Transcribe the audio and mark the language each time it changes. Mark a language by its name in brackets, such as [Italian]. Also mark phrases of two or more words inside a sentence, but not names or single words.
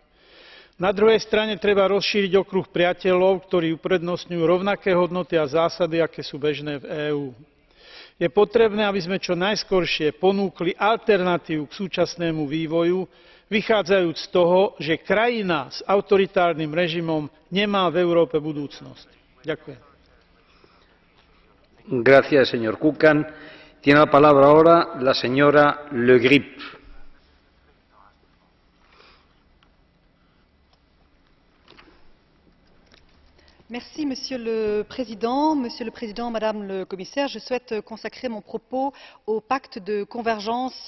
[Slovak] Na druhej strane treba rozšíriť okruh priateľov, ktorí uprednostňujú rovnaké hodnoty a zásady, aké sú bežné v EÚ. Je potrebné, aby sme čo najskoršie ponúkli alternatívu k súčasnému vývoju, vychádzajúc z toho, že krajina s autoritárnym režimom nemá v Európe budúcnosť. Ďakujem. [Spanish] Gracias, señor Kukan. Tiene la palabra ahora la señora Le Grip. [French] Merci, Monsieur le Président. Monsieur le Président, Madame le Commissaire, je souhaite consacrer mon propos au pacte de convergence